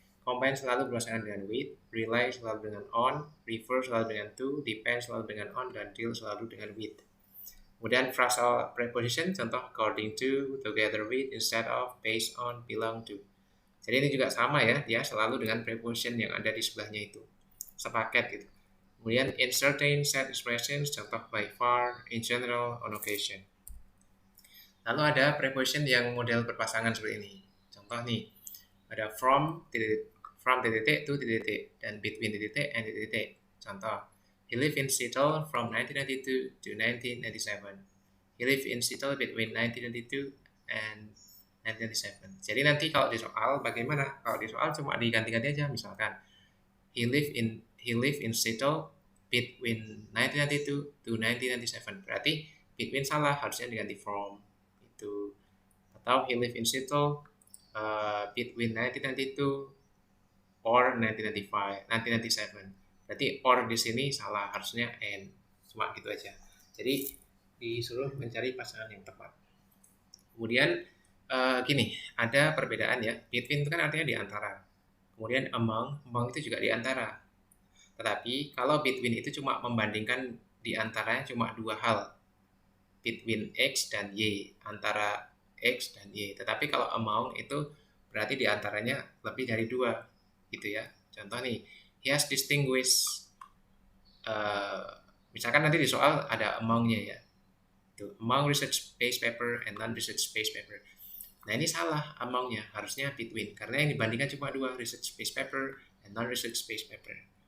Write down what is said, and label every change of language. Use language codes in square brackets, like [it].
[id] Combine selalu berpasangan dengan with, rely selalu dengan on, refer selalu dengan to, depend selalu dengan on, dan deal selalu dengan with. Kemudian phrasal preposition, contoh according to, together with, instead of, based on, belong to. Jadi ini juga sama ya, dia selalu dengan preposition yang ada di sebelahnya itu, sepaket gitu. Kemudian in certain set expressions, contoh by far, in general, on occasion. Lalu ada preposition yang model berpasangan seperti ini. Contoh nih, ada from titik to titik dan between titik and titik. [en] Contoh, he lived in Seattle from 1992 to 1997. He lived in Seattle between 1992 and 1997. [id] Jadi nanti kalau di soal bagaimana? Kalau di soal cuma diganti-ganti aja. [en] Misalkan he lived in Seattle between 1992 to 1997. [id] Berarti between salah, harusnya diganti from. Itu. [en] Atau he lived in Seattle between 1992 or 1997. [id] Berarti or di sini salah, harusnya and. Cuma gitu aja. Jadi disuruh mencari pasangan yang tepat. Kemudian gini, ada perbedaan ya. Between itu kan artinya di antara. Kemudian among itu juga di antara. Tetapi kalau between itu cuma membandingkan di antaranya cuma dua hal, between X dan Y, antara X dan Y. Tetapi kalau among itu berarti di antaranya lebih dari dua, gitu ya. Contoh nih, [en] he has distinguished, [id] misalkan nanti di soal ada amongnya ya, itu [en] among research based paper and non research based paper. [id] Nah ini salah amongnya, harusnya between, karena yang dibandingkan cuma dua, [en] research based paper and non research based paper.